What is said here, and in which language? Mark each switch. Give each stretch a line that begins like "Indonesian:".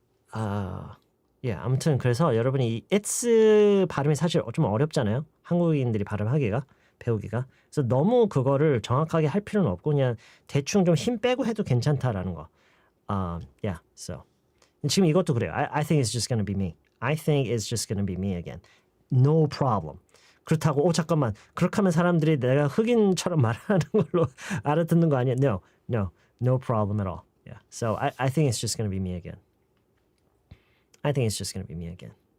Korean: 아무튼 그래서 여러분이 이 it's 발음이 사실 좀 어렵잖아요. 한국인들이 발음하기가 배우기가. 그래서 너무 그거를 정확하게 할 필요는 없고 그냥 대충 좀 힘 빼고 해도 괜찮다라는 거. So 지금 이것도 그래요.
English: I think it's just gonna be me. I think it's just gonna be me again. No problem.
Korean: 그렇다고 잠깐만 그렇게 하면 사람들이 내가 흑인처럼 말하는 걸로 알아듣는 거 아니야?
English: No problem at all. So I think it's just gonna be me again. I think it's just gonna be me again.